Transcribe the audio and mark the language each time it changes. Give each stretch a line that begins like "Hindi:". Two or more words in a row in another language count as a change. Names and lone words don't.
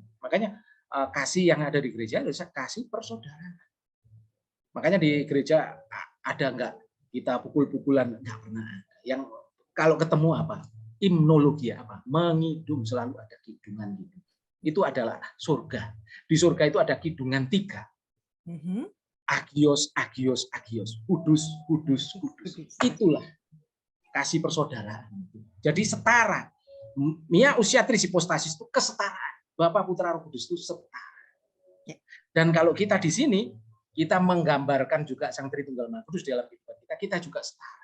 Indonesian: Makanya kasih yang ada di gereja adalah kasih persaudaraan. Makanya di gereja ada enggak kita pukul-pukulan? Enggak pernah ada. Yang kalau ketemu apa? Himnologi apa? Mengidung, selalu ada kidungan gitu. Itu adalah surga. Di surga itu ada kidungan 3.
Greek: Άγιος, άγιος, άγιος.
Indonesian: Kudus, kudus, kudus. Itulah kasih persaudaraan. Jadi setara.
Greek: Μία ουσία τρεις υποστάσεις
Indonesian: itu kesetaraan. Bapa, Putra, Roh Kudus itu setara. Dan kalau kita di sini, kita menggambarkan juga Sang Tritunggal Maha Kudus dalam kehidupan kita, kita juga setara.